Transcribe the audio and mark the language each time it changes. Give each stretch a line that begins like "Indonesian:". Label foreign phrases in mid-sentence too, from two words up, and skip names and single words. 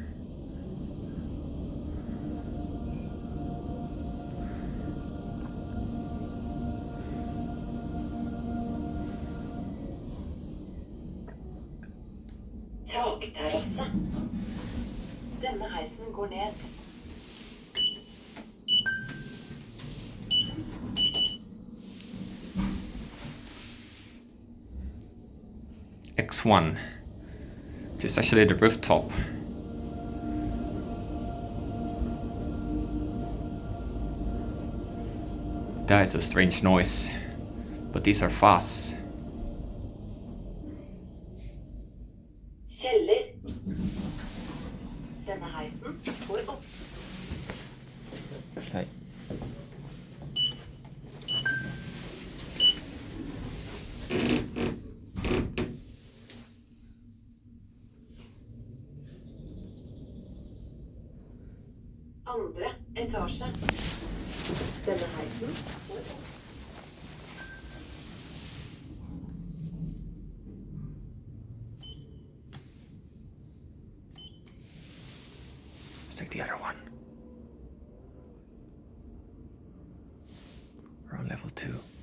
Norwegian: Takterrasse. Denne heisen går ned.
English: X1, which is actually the rooftop. That is a strange noise, but these are fast.
Norwegian: Kjeller. Denne heisen går opp.
English: Okay.
Norwegian: Andre etasje. Denne heisen går opp.
English: Let's take the other one. We're on level 2.